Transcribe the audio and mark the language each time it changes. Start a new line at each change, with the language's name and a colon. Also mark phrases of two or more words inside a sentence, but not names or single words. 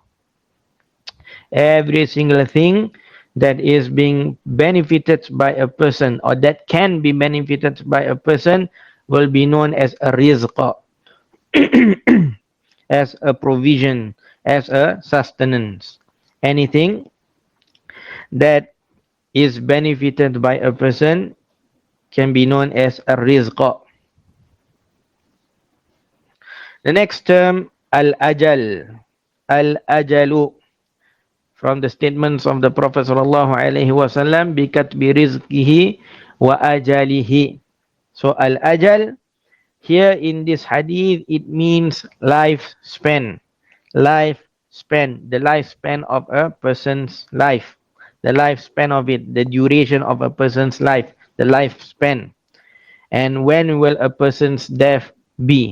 English: Every single thing that is being benefited by a person, or that can be benefited by a person, will be known as a rizq, as a provision, as a sustenance. Anything that is benefited by a person can be known as a rizq. The next term, al-ajal. Al-ajalu, from the statements of the Prophet
Arabic: صلى الله عليه وسلم, بكتب رزقه وأجله.
English: So al-ajal here in this hadith, it means lifespan. Lifespan, the lifespan of a person's life. The lifespan of it, the duration of a person's life, the lifespan. And when will a person's death be?